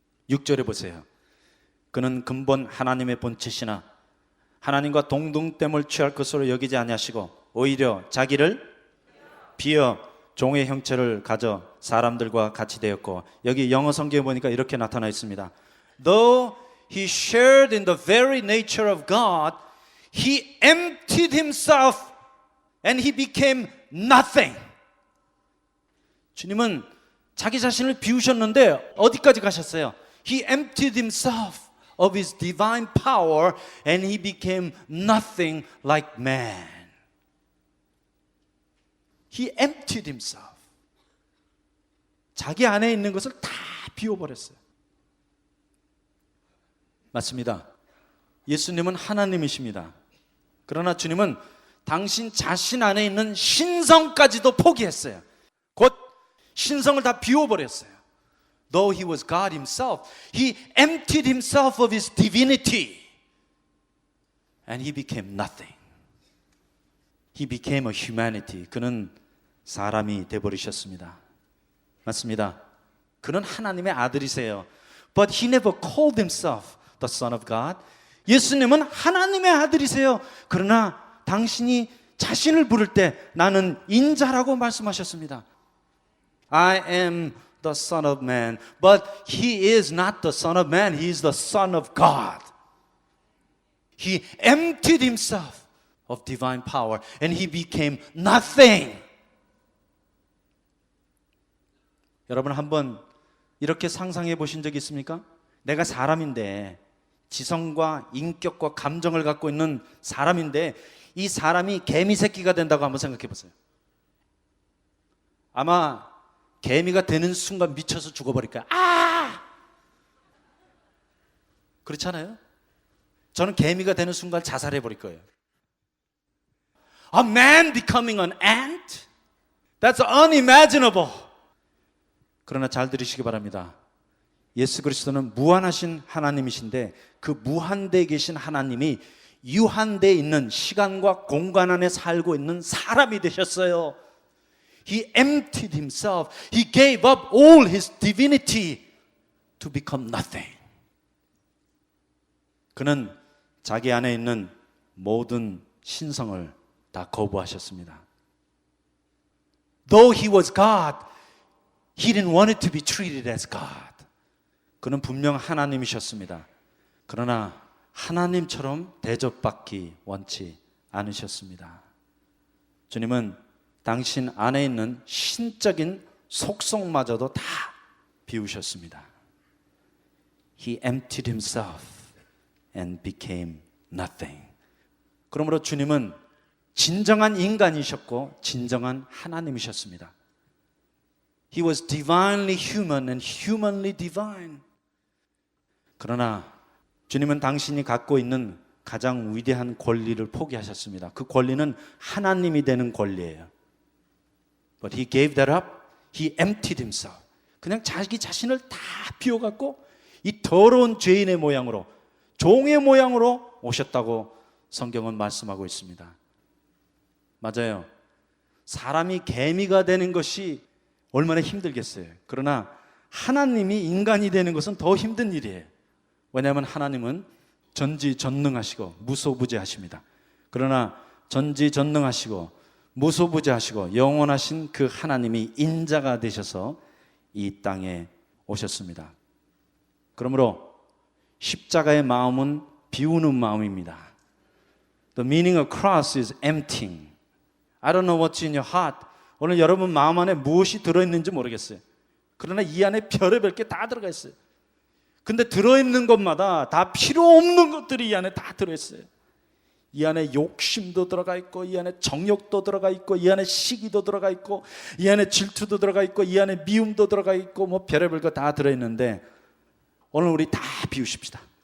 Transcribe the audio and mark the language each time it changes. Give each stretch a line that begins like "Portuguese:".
Korean: 6절에 보세요. 그는 근본 하나님의 본체시나 하나님과 동등됨을 취할 것으로 여기지 아니하시고 오히려 자기를 비어 종의 형체를 가져 사람들과 같이 되었고, 여기 영어 성경에 보니까 이렇게 나타나 있습니다.
English: Though he shared in the very nature of God, he emptied himself and he became nothing.
Korean: 주님은 자기 자신을 비우셨는데 어디까지 가셨어요?
English: He emptied himself of his divine power and he became nothing like man. He emptied himself.
Korean: 자기 안에 있는 것을 다 비워버렸어요. 맞습니다. 예수님은 하나님이십니다. 그러나 주님은 당신 자신 안에 있는 신성까지도 포기했어요. 곧 신성을 다 비워버렸어요.
English: Though he was God himself, he emptied himself of his divinity and he became nothing. He became a humanity.
Korean: 그는 사람이 되어버리셨습니다. 맞습니다. 그는 하나님의 아들이세요.
English: But he never called himself the Son of God.
Korean: 예수님은 하나님의 아들이세요. 그러나 당신이 자신을 부를 때 나는 인자라고 말씀하셨습니다.
English: I am the Son of Man. But he is not the Son of Man. He is the Son of God. He emptied himself of divine power and he became nothing.
Korean: 여러분 한번 이렇게 상상해 보신 적 있습니까? 내가 사람인데 지성과 인격과 감정을 갖고 있는 사람인데 이 사람이 개미 새끼가 된다고 한번 생각해 보세요. 아마 개미가 되는 순간 미쳐서 죽어버릴 거야. 아! 그렇지 않아요? 저는 개미가 되는 순간 자살해 버릴 거예요.
English: A man becoming an ant? That's unimaginable.
Korean: 그러나 잘 들으시기 바랍니다. 예수 그리스도는 무한하신 하나님이신데 그 무한대에 계신 하나님이 유한대에 있는 시간과 공간 안에 살고 있는 사람이 되셨어요.
English: He emptied himself. He gave up all his divinity to become nothing.
Korean: 그는 자기 안에 있는 모든 신성을 다 거부하셨습니다.
English: Though he was God, he didn't want it to be treated as God.
Korean: 그는 분명 하나님이셨습니다. 그러나 하나님처럼 대접받기 원치 않으셨습니다. 주님은 당신 안에 있는 신적인 속성마저도 다 비우셨습니다.
English: He emptied himself and became nothing.
Korean: 그러므로 주님은 진정한 인간이셨고 진정한 하나님이셨습니다.
English: He was divinely human and humanly divine.
Korean: 그러나 주님은 당신이 갖고 있는 가장 위대한 권리를 포기하셨습니다. 그 권리는 하나님이 되는 권리예요.
English: But he gave that up. He emptied himself.
Korean: 그냥 자기 자신을 다 비워갖고 이 더러운 죄인의 모양으로, 종의 모양으로 오셨다고 성경은 말씀하고 있습니다. 맞아요. 사람이 개미가 되는 것이 얼마나 힘들겠어요. 그러나 하나님이 인간이 되는 것은 더 힘든 일이에요. 왜냐하면 하나님은 전지전능하시고 무소부재하십니다. 그러나 전지전능하시고 무소부재하시고 영원하신 그 하나님이 인자가 되셔서 이 땅에 오셨습니다. 그러므로 십자가의 마음은 비우는 마음입니다.
English: The meaning of cross is emptying. I don't know what's in your heart.
Korean: 오늘 여러분 마음 안에 무엇이 들어있는지 모르겠어요. 그러나 이 안에 별의별 게 다 들어가 있어요. 근데 들어있는 것마다 다 필요 없는 것들이 이 안에 다 들어있어요. 이 안에 욕심도 들어가 있고, 이 안에 정욕도 들어가 있고, 이 안에 시기도 들어가 있고, 이 안에 질투도 들어가 있고, 이 안에 미움도 들어가 있고, 뭐 별의별 거 다 들어있는데 오늘 우리 다 비우십시다.